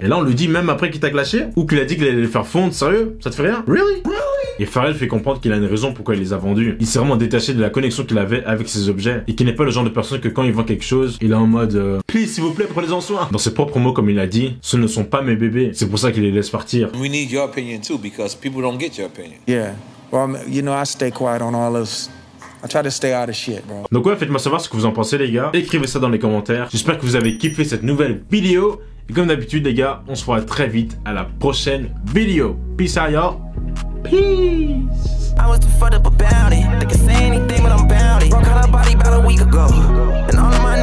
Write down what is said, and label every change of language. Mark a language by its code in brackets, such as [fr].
[fr] Et là, on lui dit, même après qu'il t'a clashé? Ou qu'il a dit qu'il allait les faire fondre? Sérieux? Ça te fait rien? Really? Et Pharrell fait comprendre qu'il a une raison pourquoi il les a vendus. Il s'est vraiment détaché de la connexion qu'il avait avec ses objets et qu'il n'est pas le genre de personne que quand il vend quelque chose, il est en mode please s'il vous plaît prenez-en soin. Dans ses propres mots comme il a dit, ce ne sont pas mes bébés. C'est pour ça qu'il les laisse partir. [en] We need your opinion too because people don't get your opinion. Yeah. Well, you know, I stay quiet on all this. I try to stay out of shit, bro. [fr] Donc ouais, faites-moi savoir ce que vous en pensez les gars. Écrivez ça dans les commentaires. J'espère que vous avez kiffé cette nouvelle vidéo. Et comme d'habitude les gars, on se voit très vite à la prochaine vidéo. [en] Peace out y'all. Peace. I was too fucked up about it. They can say anything, but I'm bound it. Broke out her body about a week ago. And all